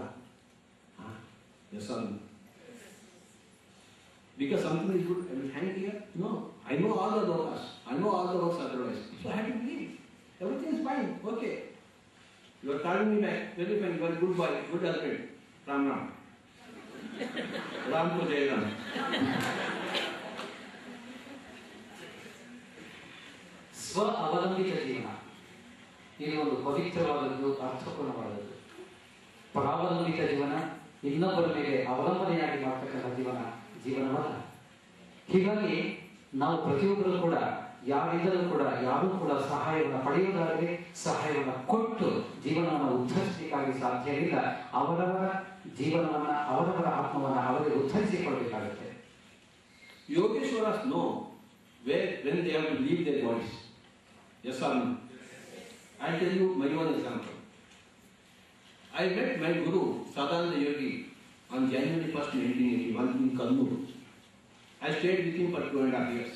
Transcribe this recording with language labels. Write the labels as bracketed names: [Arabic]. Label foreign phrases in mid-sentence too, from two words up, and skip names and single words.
[English] Yes or no? Because something is good, I will hang here? No. I know all the lokas. I know all the works otherwise. So I have to leave. Everything is fine. Okay. You are calling me back. Very fine. You are a good boy, good husband. Ram Ram. Ram to Jai Ram. [Kannada] ಸ್ವ ಅವಲಂಬಿತ ಜೀವನ ಇದು ಒಂದು ಪವಿತ್ರವಾದದ್ದು, ಅರ್ಥಪೂರ್ಣವಾದದ್ದು. ಪರಾವಲಂಬಿತ ಜೀವನ, ಇನ್ನೊಬ್ಬರ ಮೇಲೆ ಅವಲಂಬನೆಯಾಗಿ ಮಾಡ್ತಕ್ಕಂಥ ಜೀವನವಲ್ಲ. ಹೀಗಾಗಿ ನಾವು ಪ್ರತಿಯೊಬ್ಬರು ಕೂಡ ಯಾರಿಂದಲೂ ಕೂಡ ಯಾರೂ ಕೂಡ ಸಹಾಯವನ್ನು ಪಡೆಯುವುದಾದರೆ ಸಹಾಯವನ್ನು ಕೊಟ್ಟು ಜೀವನವನ್ನು ಉದ್ಧರಿಸಲಿಕ್ಕಾಗಿ ಸಾಧ್ಯ ಇಲ್ಲ. ಅವರವರ ಜೀವನವನ್ನ, ಅವರವರ ಆತ್ಮವನ್ನು ಅವರಿಗೆ ಉದ್ಧರಿಸಿಕೊಳ್ಬೇಕಾಗುತ್ತೆ. [English] Yogeshwaras know when they have to leave their bodies. Yes or no? I'll tell you my own example. I met my Guru, Sadananda Yogi, on January 1st, 1981 in Kannur. I stayed with him for 2.5 years.